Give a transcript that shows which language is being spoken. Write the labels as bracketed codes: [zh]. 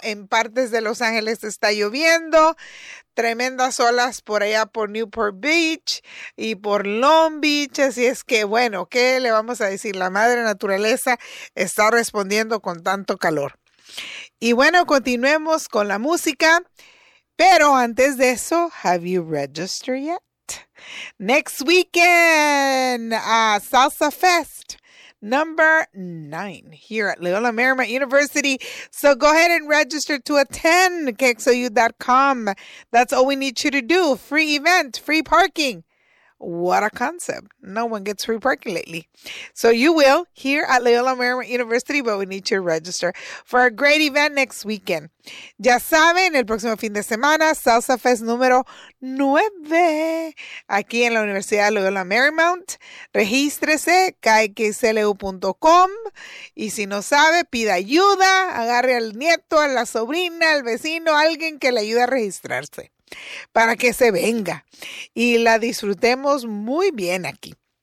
[es] En partes de Los Ángeles está lloviendo. Tremendas olas por allá por Newport Beach y por Long Beach. Así es que, bueno, ¿qué le vamos a decir? La madre naturaleza está respondiendo con tanto calor. Y bueno, continuemos con la música. Pero antes de eso, [en] ¿have you registered yet? Next weekend, Salsa Fest. Number 9 here at Loyola Marymount University. So go ahead and register to attend KXOU.com. That's all we need you to do. Free event, free parking. What a concept. No one gets free parking lately. So you will here at Loyola Marymount University, but we need you to register for a great event next weekend. [es] Ya saben, el próximo fin de semana, Salsa Fest número 9, aquí en la Universidad de Loyola Marymount. Regístrese, kxlu.com, y si no sabe, pida ayuda, agarre al nieto, a la sobrina, al vecino, alguien que le ayude a registrarse, para que se venga y la disfrutemos muy bien aquí.